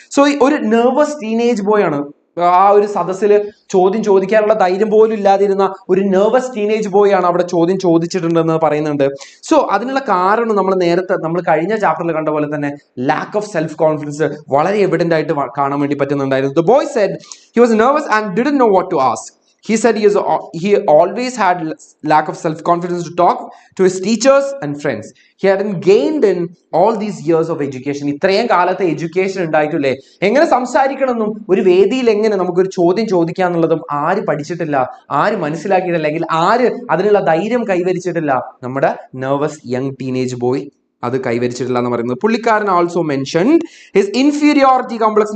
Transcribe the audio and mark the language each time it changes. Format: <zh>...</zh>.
<ml>So ഒരു nervous teenage boy ആണ് ആ ഒരു സദസ്സിൽ ചോദ്യം ചോദിക്കാനുള്ള ധൈര്യം പോലും ഇല്ലാതിരുന്ന ഒരു നെർവസ് ടീനേജ് ബോയ് ആണ് അവിടെ ചോദ്യം ചോദിച്ചിട്ടുണ്ടെന്ന് പറയുന്നുണ്ട്. സോ അതിനുള്ള കാരണം നമ്മൾ കഴിഞ്ഞ ചാപ്റ്ററിൽ കണ്ട പോലെ തന്നെ ലാക്ക് ഓഫ് സെൽഫ് കോൺഫിഡൻസ് വളരെ എവിഡന്റ് ആയിട്ട് കാണാൻ വേണ്ടി പറ്റുന്നുണ്ടായിരുന്നു.</ml> <en>The boy said he was nervous and didn't know what to ask. He said he always had lack of self-confidence to talk to his teachers and friends. He hadn't gained in all these years of education.</en> <ml>ഇത്രയും കാലത്തെ education ഉണ്ടായിട്ടില്ലേ, എങ്ങനെ സംസാരിക്കണമെന്നും ഒരു വേദിയിൽ എങ്ങനെ നമുക്കൊരു ചോദ്യം ചോദിക്കാന്നുള്ളതും ആര് പഠിച്ചിട്ടില്ല, ആര് മനസ്സിലാക്കിയിട്ടില്ല, അല്ലെങ്കിൽ ആര് അതിനുള്ള ധൈര്യം കൈവരിച്ചിട്ടില്ല? നമ്മുടെ നെർവസ് യങ് ടീനേജ് ബോയ് അത് കൈവരിച്ചിട്ടില്ല എന്ന് പറയുന്നത്. പുള്ളിക്കാരൻ</ml> <en>Also mentioned his inferiority complex.</en>